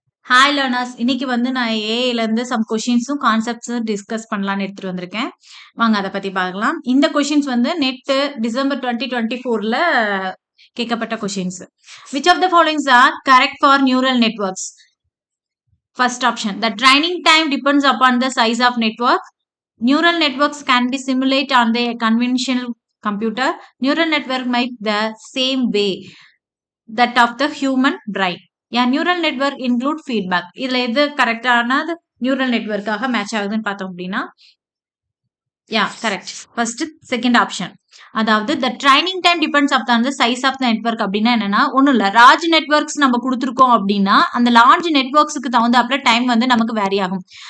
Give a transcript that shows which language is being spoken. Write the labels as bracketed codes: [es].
[ta] Hi learners, இன்னைக்கு வந்து நான் ஏஐல இருந்து சம் கொஷின்ஸும் கான்செப்ட்ஸும் டிஸ்கஸ் பண்ணலாம்னு எடுத்துட்டு வந்திருக்கேன். வாங்க அதை பத்தி பார்க்கலாம். இந்த கொஷின்ஸ் வந்து நெட் டிசம்பர் 2024ல கேட்கப்பட்ட questions. [en] Which of the followings are correct for neural networks? First option, the training time depends upon the size of network. Neural networks can be simulated on the conventional computer. Neural network might the same way that of the human brain. Neural network include feedback. [ta] இதுல எது கரெக்டான neural நெட்வொர்க்காக match ஆகுதுன்னு பார்த்தோம் அப்படின்னா correct. First second option, அதாவது [en] the training time depends on the size of the network [ta] அப்படின்னா என்னன்னா, ஒன்றும் இல்லை, லார்ஜ் நெட்வொர்க்ஸ் நம்ம கொடுத்துருக்கோம் அப்படின்னா அந்த லார்ஜ் நெட்வொர்க்ஸுக்கு தகுந்தாப்புல டைம் வந்து நமக்கு வேரி ஆகும்.